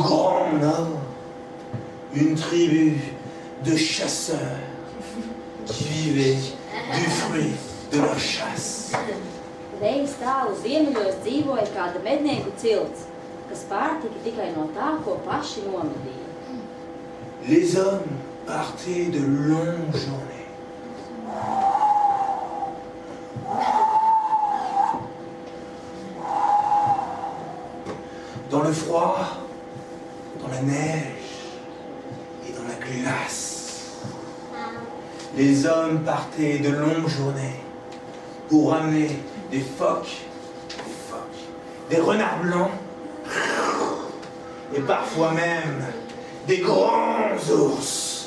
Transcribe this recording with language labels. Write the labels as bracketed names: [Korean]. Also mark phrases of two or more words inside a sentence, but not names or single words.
[French] grand nord, une tribu de chasseurs qui vivaient du fruit de leur chasse. [Latvian] Reiz tālu ziemeļos dzīvoja kāda mednieku cilts, kas pārtika tikai no tā, ko paši nomedīja. [French] Les hommes partaient de longues journées. Dans le froid, dans la neige et dans la glace. Les hommes partaient de longues journées pour ramener des phoques, des renards blancs et parfois même des grands ours.